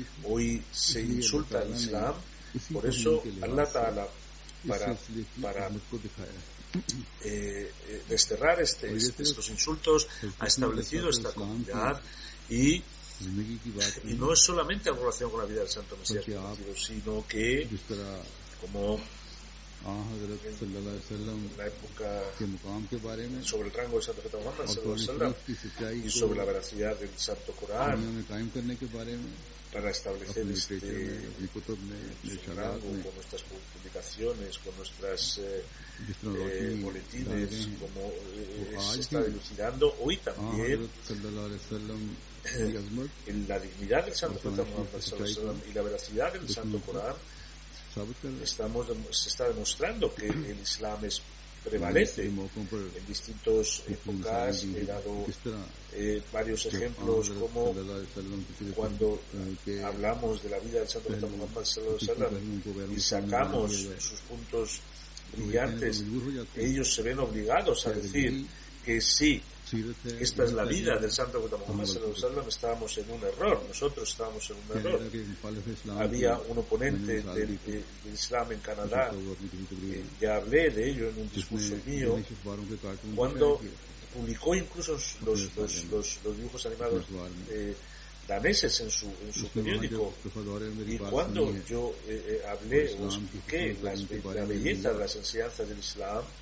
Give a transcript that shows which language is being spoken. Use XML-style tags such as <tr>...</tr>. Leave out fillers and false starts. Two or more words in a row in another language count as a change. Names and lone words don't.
<es>Hoy se insulta al Islam, por eso Allah Ta'ala, para desterrar estos insultos, ha establecido esta comunidad, y no es solamente en relación con la vida del Santo Mesías prometido, sino que, como en la época sobre el rango del Santo Profeta Muhammad</es> <ar>صلى الله عليه وسلم</ar> <es>y sobre la veracidad del Santo Corán, para establecer este rango con nuestras publicaciones, con nuestras boletines, como se está dilucidando hoy también en la dignidad del Santo Profeta Muhammad</es> <ar>صلى الله عليه وسلم</ar> <es>y la veracidad del Santo Corán. Se está demostrando que el Islam prevalece en distintas épocas. He dado varios ejemplos, como cuando hablamos de la vida del Santo Profeta Muhammad</es> <ar>صلى الله عليه وسلم</ar> <es>y sacamos sus puntos brillantes, ellos se ven obligados a decir que sí, esta es la vida del Santo Profeta Muhammad</es> <ar>صلى الله عليه وسلم,</ar> <es>estábamos en un error, nosotros estábamos en un error. Había un oponente del Islam en Canadá, ya hablé de ello en un discurso mío, cuando publicó incluso los dibujos animados daneses en su periódico, y cuando yo hablé o expliqué la belleza de las enseñanzas del Islam,</es>